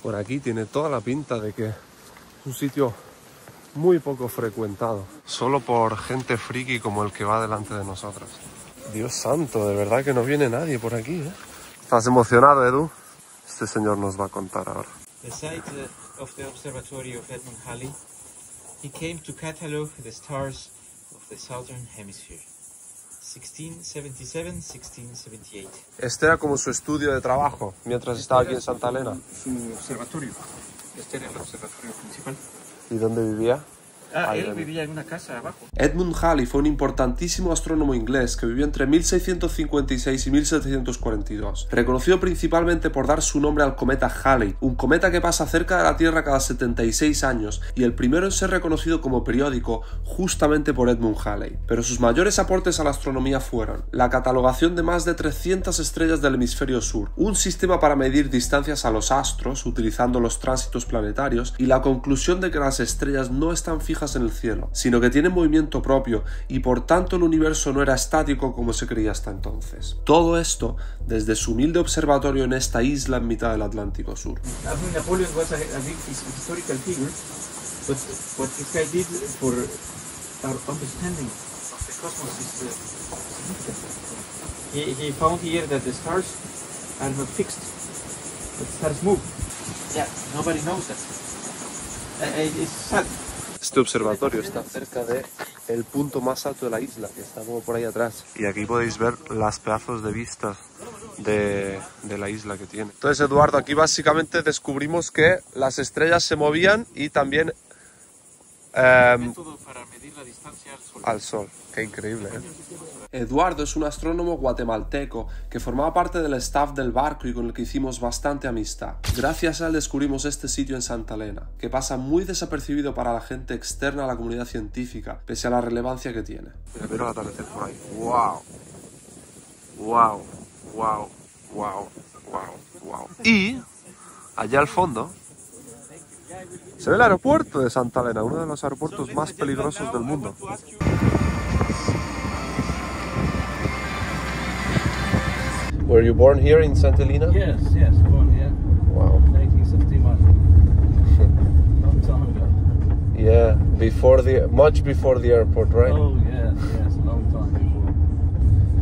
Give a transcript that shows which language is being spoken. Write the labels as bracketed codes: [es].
[es] Por aquí tiene toda la pinta de que es un sitio muy poco frecuentado. Solo por gente friki como el que va delante de nosotros. Dios santo, de verdad que no viene nadie por aquí, ¿eh? ¿Estás emocionado, Edu? Este señor nos va a contar ahora. [en] The site of the observatory of Edmund Halley, he came to catalog the stars of the southern hemisphere. 1677-1678. [es] Este era como su estudio de trabajo mientras estaba aquí en Santa Elena. Su observatorio. Este era el observatorio principal. ¿Y dónde vivía? Ah, Ahí él ven. vivía en una casa abajo. Edmund Halley fue un importantísimo astrónomo inglés que vivió entre 1656 y 1742, reconocido principalmente por dar su nombre al cometa Halley, un cometa que pasa cerca de la Tierra cada 76 años y el primero en ser reconocido como periódico justamente por Edmund Halley. Pero sus mayores aportes a la astronomía fueron la catalogación de más de 300 estrellas del hemisferio sur, un sistema para medir distancias a los astros utilizando los tránsitos planetarios y la conclusión de que las estrellas no están fijas en el cielo, sino que tienen movimiento propio y por tanto el universo no era estático como se creía hasta entonces. Todo esto desde su humilde observatorio en esta isla en mitad del Atlántico Sur. [en] I mean, Napoleon was a big historical figure, but what this guy did for our understanding of the cosmos is significant. He found here that the stars are not fixed, but stars move. Yeah, nobody knows that. It's sad. [es] Este observatorio está cerca de el punto más alto de la isla, que está como por ahí atrás. Y aquí podéis ver las pedazos de vistas de la isla que tiene. Entonces, Eduardo, aquí básicamente descubrimos que las estrellas se movían y también Método para medir la distancia al Sol. al Sol. Qué increíble, ¿eh? Eduardo es un astrónomo guatemalteco que formaba parte del staff del barco y con el que hicimos bastante amistad. Gracias a él descubrimos este sitio en Santa Elena, que pasa muy desapercibido para la gente externa a la comunidad científica, pese a la relevancia que tiene. Mira el atardecer por ahí. ¡Wow! ¡Wow! ¡Wow! ¡Wow! ¡Wow! ¡Wow! Y allá al fondo se ve el aeropuerto de Santa Elena, uno de los aeropuertos más peligrosos del mundo. [en] Were you born here in Santa Elena? Yes, born here, Wow. 1961. Long time ago. Yeah, much before the airport, right? Oh, yes, long time before.